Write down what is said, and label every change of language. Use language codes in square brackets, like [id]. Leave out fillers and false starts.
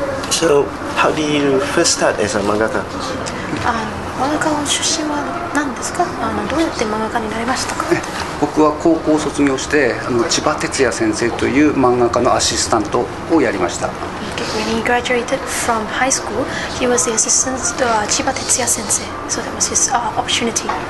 [en] So how did you first start as a mangaka? [ja] 漫画家の出身は何ですか？どうやって漫画家になりましたか？僕は高校を卒業して千葉哲也先生という漫画家のアシスタントをやりました。 [en] When he graduated from high school, he was the assistant to 千葉哲也先生. So that was his opportunity.